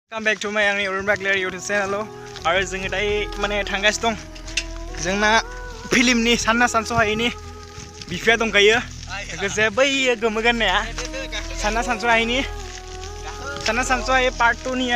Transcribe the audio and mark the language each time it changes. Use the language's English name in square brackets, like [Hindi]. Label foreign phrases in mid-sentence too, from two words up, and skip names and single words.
[English] Come back to my Urban Clear YouTube channel. [Bodo] आरो जोङो दायो माने थांगासिनो दं जोंना फिल्मनि सानना सानसहायैनि बिफाया दंखायो लोगोसे बै गोमो गाननाया सानना सानसहायै पार्ट 2 नि